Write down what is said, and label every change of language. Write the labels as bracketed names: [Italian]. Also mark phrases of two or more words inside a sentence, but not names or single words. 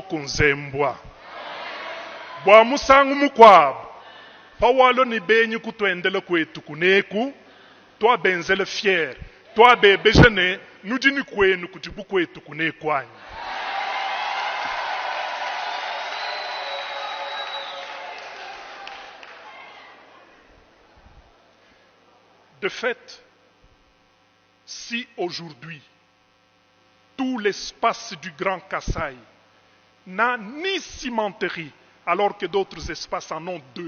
[Luba-Lulua] kunzembwa bwa musangu mukwabo pawalo ni benyi kutwendele kwetu kuneku twabenzele fier twabebejene nudini kwenu kujibu kwetu kunekwanyi. [French] De fait, si aujourd'hui tout l'espace du Grand Kasaï n'a ni cimenterie, alors que d'autres espaces en ont deux.